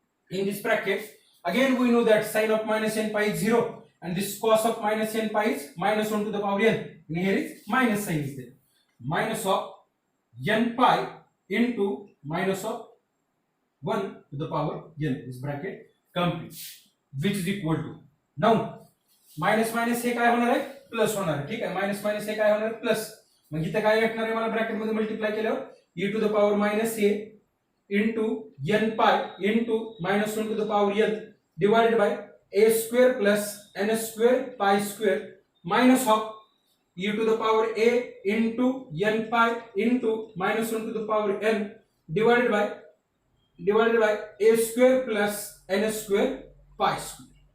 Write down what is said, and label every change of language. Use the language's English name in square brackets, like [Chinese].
[English] In this bracket again we know that sin of minus n pi is 0 and this cos of minus n pi is minus 1 to the power n, and here is minus sign is there, minus of n pi into minus of 1 to the power n. This bracket complete, which is equal to, now [Marathi] minus minus हे काय होणार आहे plus होणार आहे. ठीक आहे, minus minus हे काय होणार आहे प्लस. मग इथे काय भेटणार आहे मला ब्रॅकेट मध्ये मल्टिप्लाय केल्यावर [English] e to the power minus a into n pi into minus 1 to the power n divided by a square plus n square pi square minus of e to the power a into n pi into minus 1 to the power n divided by a square plus n square pi square.